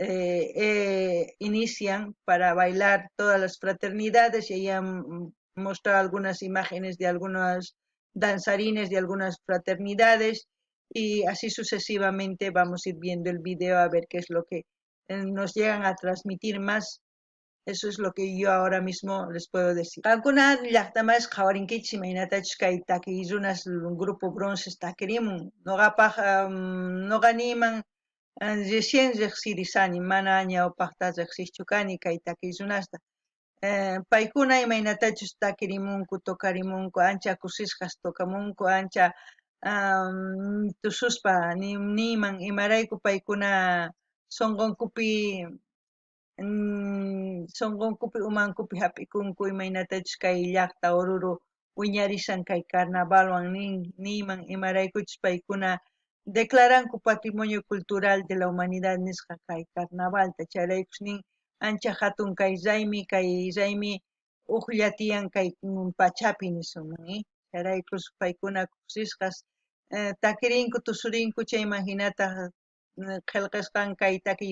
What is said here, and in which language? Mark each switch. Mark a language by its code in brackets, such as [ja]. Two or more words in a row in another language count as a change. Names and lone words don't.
[es] inician para bailar todas las fraternidades y ahí han mostrado algunas imágenes de algunos danzarines de algunas fraternidades y así sucesivamente vamos a ir viendo el video a ver qué es lo que nos llegan a transmitir más. Eso es lo que yo ahora mismo les puedo decir. [qu] Alguna llaqtamas qhawarinkichis imaynatachus kay takiyrunas [es] grupo bronces [qu] takirimun. Noqapaq noqaniman recién riqsirisani, mana ñawpaqta riqsischu kani kay takiyrunasta. Paykuna imaynatachus takirimunku, tokarimunku, ancha kusisqas tokamunku, ancha tususpa niman imarayku paykuna sonqonkupi sonqonkupi umankupi hap'ikunku imaynatachus kay llaqta Oruro wiñarishan kay carnavalwan niman imaraykuchus paykuna declaranku [es] patrimonio cultural de la humanidad [qu] nisqa kay carnavalta chayraykus nin ancha hatun kay raymi uqlla tiyan kay pachapi nisunman chayraykus paykuna kusisqas takirinku tusurinku chayman hinataq qillqisqan kay takiy